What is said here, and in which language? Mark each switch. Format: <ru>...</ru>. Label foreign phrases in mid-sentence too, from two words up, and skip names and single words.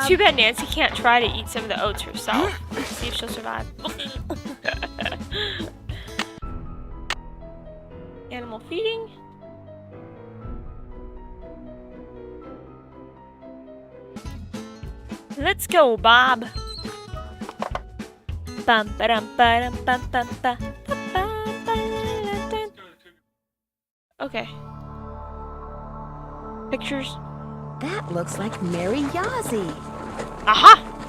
<en>Too bad Nancy can't try to eat some of the oats herself. See if she'll survive. Animal feeding. Let's go, Bob. Bum ba-dum ba-dum bum bum ba ba ba ba da da. Okay. Pictures. That looks like Mary Yazzie. Aha!</en>